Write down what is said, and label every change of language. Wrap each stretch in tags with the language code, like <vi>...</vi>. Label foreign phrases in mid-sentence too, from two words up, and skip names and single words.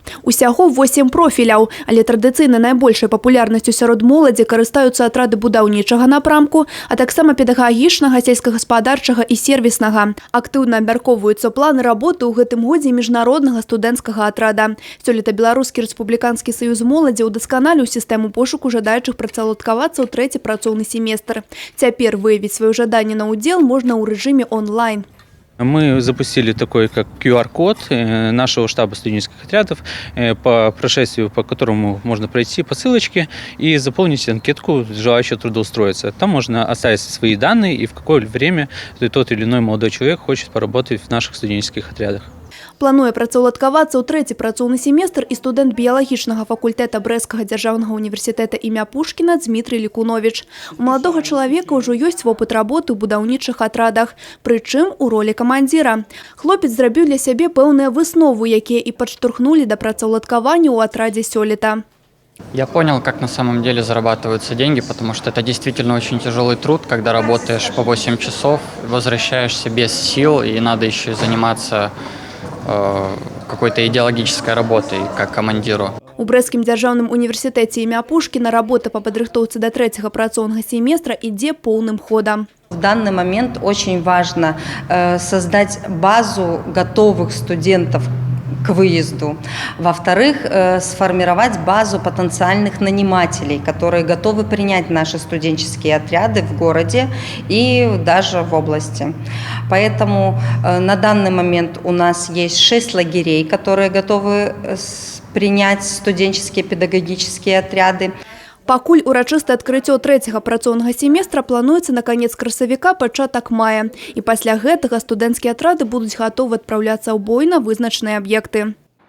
<be>Усяго 8 профіляў, але традыцыйна найбольшай папулярнасцю сярод моладзі карыстаюцца атрады будаўнічага напрамку, а таксама педагагічнага, сельскагаспадарчага і сервіснага. Актыўна абмяркоўваюцца планы работы ў гэтым годзе міжнароднага студэнцкага атрада. Сёлета Беларускі рэспубліканскі саюз моладзі ўдасканаліў сістэму пошуку жадаючых працаўладкаваць у трэці працоўны семестр. Цяпер выявіць сваё жаданне на ўдзел можна ў рэжыме онлайн.</be> <ru>Мы запустили такой, как QR-код нашего штаба студенческих отрядов, по прошествию, по которому можно пройти по ссылочке и заполнить анкетку желающего трудоустроиться. Там можно оставить свои данные и в какое время тот или иной молодой человек хочет поработать в наших студенческих отрядах.</ru> <be>Плануе працаўладкавацца ў трэці працоўны семестр і студэнт біялагічнага факультэта Брэсцкага дзяржаўнага універсітэта імя Пушкіна Дмітрый Лікуновіч. У маладога чалавека ўжо ёсць вопыт работы ў будаўнічых атрадах, прычым у ролі камандзіра. Хлопец зрабіў для сябе пэўныя высновы, якія і падштурхнулі да працаўладкавання ў атрадзе сёлета.</be> <ru>Я понял, как на самом деле зарабатываются деньги, потому что это действительно очень тяжелый труд, когда работаешь по 8 часов, возвращаешься без сил, и надо еще заниматься какой-то идеологической работой, как командиру.</ru> <be>У Брэсцкім дзяржаўным універсітэце імя Пушкіна работа по падрыхтоўцы до трэцяга працоўнага семестра ідзе поўным ходам.</be> <ru>В данный момент очень важно создать базу готовых студентов к выезду. Во-вторых, сформировать базу потенциальных нанимателей, которые готовы принять наши студенческие отряды в городе и даже в области. Поэтому на данный момент у нас есть 6 лагерей, которые готовы принять студенческие педагогические отряды.</ru> <be>Пакуль урачыстае адкрыццё трэцяга працоўнага семестра плануецца на канец красавіка, пачатак мая. І пасля гэтага студэнцкія атрады будуць гатовы адпраўляцца ў бой на вызначаныя аб'екты.</be>